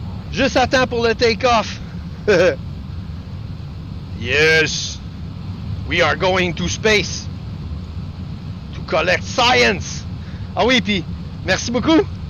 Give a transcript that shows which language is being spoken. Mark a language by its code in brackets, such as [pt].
[fr] Juste à temps pour le take-off. [en] Yes! We are going to space to collect science! [fr] Ah oui, puis merci beaucoup!